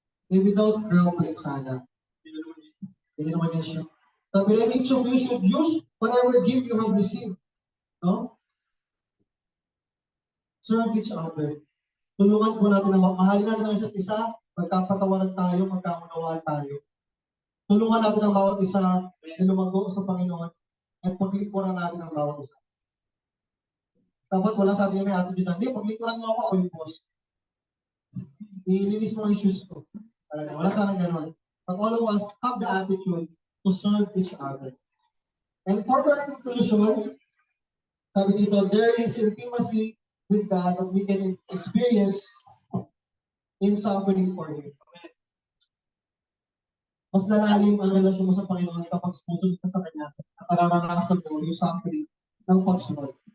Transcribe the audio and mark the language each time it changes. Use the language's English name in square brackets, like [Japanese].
[English] Without grumbling [Filipino] sana. Hindi naman yan siya. [English] But each of you should use whatever gift you have received. No? Serve each other. [Filipino] Tulungan po natin na mahalin natin ang isa't isa, magkapatawaran tayo, magkaunawaan tayo. Tulungan natin ang bawat isa na lumago sa Panginoon at paglikuran natin ang bawat isa. Dapat wala sa atin yung may attitude na, hindi, paglikuran mo ako yung boss. Ilinis mo ang issues ko. Wala sana gano'n. [English] But all of us have the attitude to serve each other. And for the conclusion, [Filipino] sabi dito, [English] there is intimacy with God that we can experience in suffering for Him. [Filipino] Mas lalalim ang relasyon mo sa Panginoon kapag sumunod ka sa Kanya at nararanasan mo yung suffering ng pagsunod.